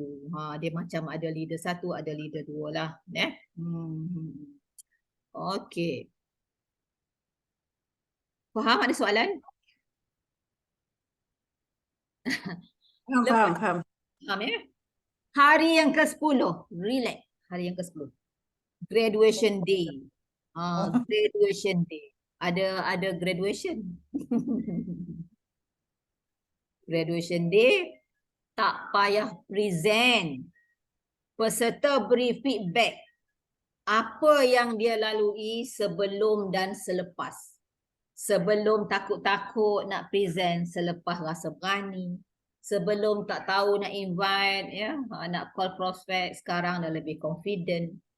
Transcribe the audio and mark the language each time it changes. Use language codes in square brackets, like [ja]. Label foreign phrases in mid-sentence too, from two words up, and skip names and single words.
[ms] Dia macam ada leader 1, ada leader 2 lah. Okey. Faham ada soalan? Faham. Faham ya? Hari yang ke-10, relax. Hari yang ke-10. [en] Graduation day. Graduation day. [ms] Ada graduation. [en] Graduation day [ms] tak payah present. Peserta beri feedback apa yang dia lalui sebelum dan selepas. Sebelum takut-takut nak present, selepas rasa berani. Sebelum tak tahu nak invite, nak [en] call prospect, [ms] sekarang dah lebih confident.